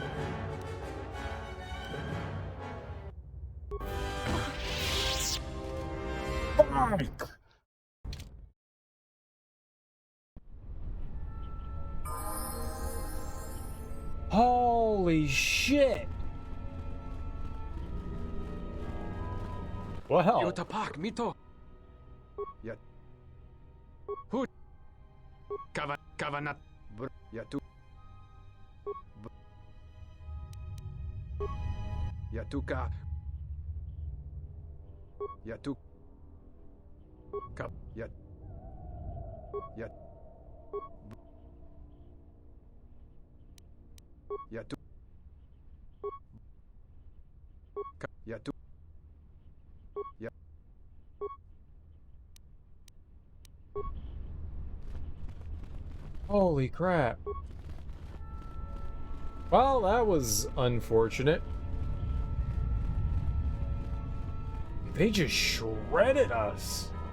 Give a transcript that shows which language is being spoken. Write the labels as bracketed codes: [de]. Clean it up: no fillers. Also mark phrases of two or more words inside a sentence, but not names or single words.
[en] Holy shit. Well. Yotapak mito. Ya. Hu. Kavanat. Yatu. Yatuka. Yatuk. Kap. Yat. Yat. Yatu. Yatu. Yat. Holy crap. Well, that was unfortunate. They just shredded us.